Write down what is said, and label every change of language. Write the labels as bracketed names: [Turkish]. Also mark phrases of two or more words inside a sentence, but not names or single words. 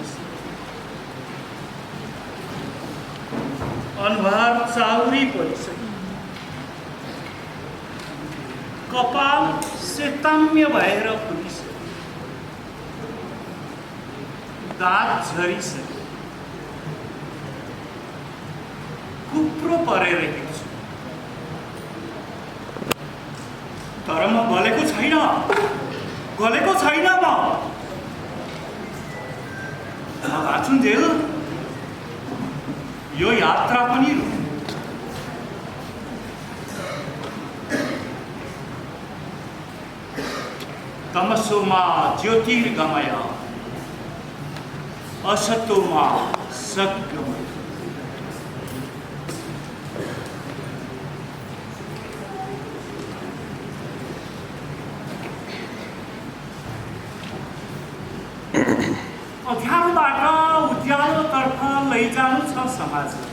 [Nepali] अनुहार चाउरी परिसक्यो, कपाल सेताम्य भएर फुलिसक्यो, दाँत झरिसक्यो, कुप्रो परेर हिँड्छु, तर म गलेको छैन, गलेको छैन। म भाचुन्जेल यो यात्रा पनि [Sanskrit] तमसोमा ज्योतिर्गमय, असतोमा सद्गमय। [Nepali] अँध्यारोबाट उज्यालोतर्फ लैजानु छ समाज।